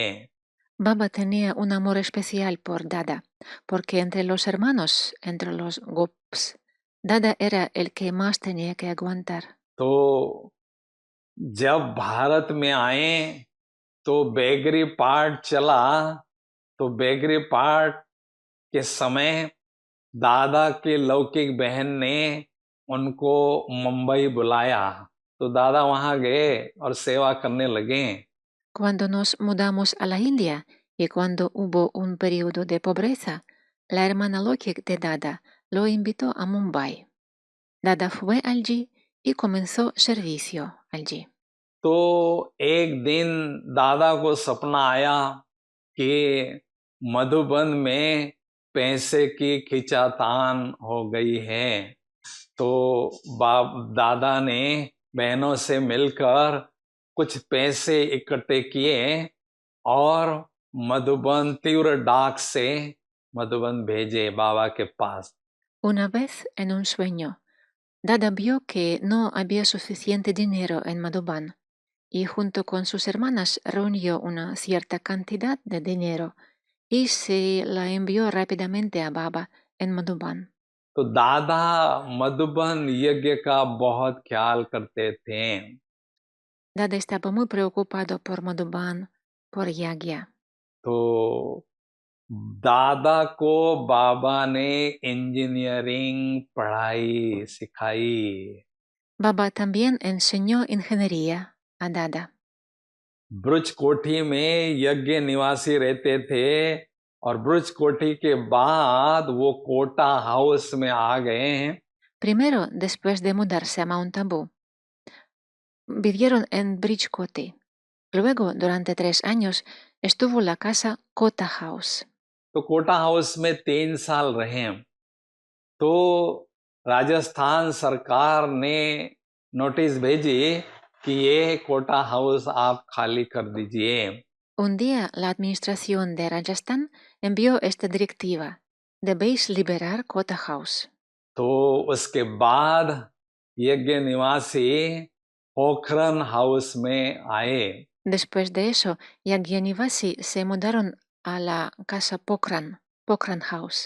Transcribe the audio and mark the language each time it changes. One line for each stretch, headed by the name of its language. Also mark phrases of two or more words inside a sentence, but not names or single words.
Spanish: Baba tenía un amor especial por Dada, porque entre los hermanos, entre los Gops, Dada era el que más tenía que aguantar.
Hindi: तो जब भारत में आए तो
English: beggary part
Hindi: चला, तो
English: beggary part
Hindi: के समय दादा के लौकिक बहन ने उनको मुंबई बुलाया, तो दादा वहां गए और सेवा करने लगे।
Spanish: Cuando nos mudamos a la India y cuando hubo un periodo de pobreza, la hermana Lokik de Dada lo invitó a Mumbai. Dada fue allí y comenzó servicio allí.
Hindi: तो एक दिन दादा को सपना आया कि मधुबन में पैसे की खिंचातान हो गई है, तो बाप दादा ने बहनों से मिलकर कुछ पैसे इकट्ठे किए और मधुबन तीव्र डाक से मधुबन भेजे बाबा के पास।
Spanish: Una vez en un sueño, Dada vio que no había suficiente dinero en Madhuban y junto con sus hermanas reunió una cierta cantidad de dinero y se la envió rápidamente a Baba en Madhuban.
Hindi: तो दादा मधुबन यज्ञ का बहुत ख्याल करते थे।
Spanish: Dada estaba muy preocupado por Madhuban, por Yagya.
Hindi: तो दादा को बाबा ने इंजीनियरिंग पढ़ाई सिखाई।
Spanish: Baba también enseñó ingeniería a Dada.
Hindi: ब्रुज कोठी में यज्ञ निवासी रहते थे और ब्रुज कोठी के बाद वो कोटा हाउस में आ गए हैं।
Spanish: Primero, después de mudarse a Mount Abu, vivieron en Bridgecote. Luego, durante 3 años, estuvo la casa Kota House.
Hindi: तो कोटा हाउस में 3 साल रहे हैं। तो राजस्थान सरकार ने नोटिस भेजी कि ये कोटा हाउस आप खाली कर दीजिए।
Spanish: Un día, la administración de Rajasthan envió esta directiva: debéis liberar Kota House.
Hindi: तो उसके बाद यज्ञ निवासी पोखरन हाउस में आए।
Spanish: Después de eso, Yagyanivasi se mudaron a la casa Pokhran House.